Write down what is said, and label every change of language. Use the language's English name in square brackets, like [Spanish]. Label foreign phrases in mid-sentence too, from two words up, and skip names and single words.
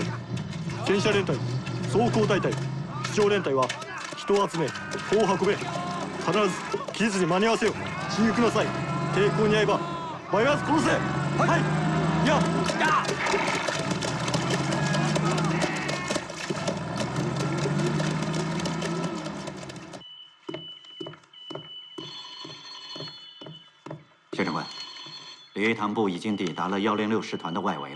[Japanese] 戦車連隊装甲大隊機長連隊は人を集め砲を運べ。必ず期日に間に合わせよ。進撃の際抵抗に遭えば迷わず殺せ。はい、や [Chinese] 谢长官，李玉堂部已经抵达了106师团的外围了。